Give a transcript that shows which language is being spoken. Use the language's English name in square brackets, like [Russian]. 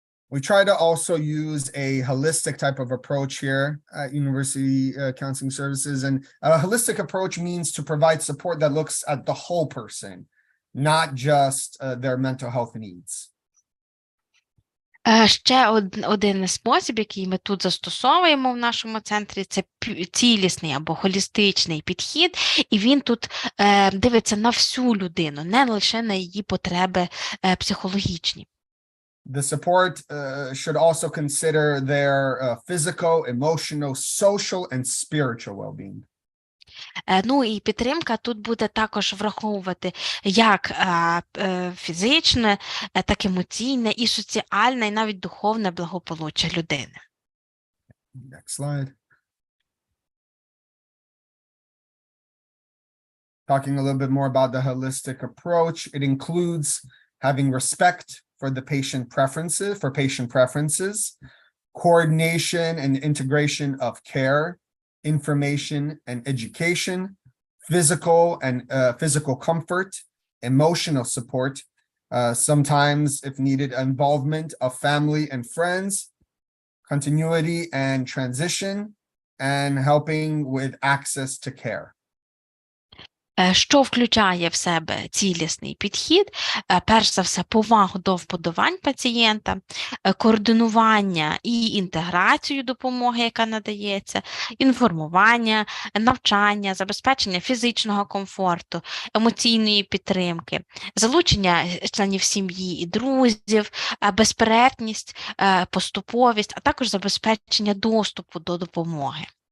[English] We try to also use a holistic type of approach here at University Counseling Services. And a holistic approach means to provide support that looks at the whole person, not just their mental health needs. [Ukrainian] Ще один спосіб, який ми тут застосовуємо в нашому центрі, це цілісний або холістичний підхід, і він тут дивиться на всю людину, не лише на її потреби психологічні. [English] The support should also consider their physical, emotional, social, and spiritual well-being. [Ukrainian] Ну і підтримка тут буде також враховувати як фізичне, так і емоційне, і соціальне, і навіть духовне благополуччя людини. [English] Next slide. Talking a little bit more about the holistic approach, it includes having respect for the patient preferences, coordination and integration of care, information and education, physical comfort, emotional support, sometimes, if needed, involvement of family and friends, continuity and transition, and helping with access to care. [Ukrainian] Що включає в себе цілісний підхід? Перш за все, повагу до вподобань пацієнта, координування і інтеграцію допомоги, яка надається, інформування, навчання, забезпечення фізичного комфорту, емоційної підтримки, залучення членів сім'ї і друзів, безперервність, поступовість, а також забезпечення доступу до допомоги.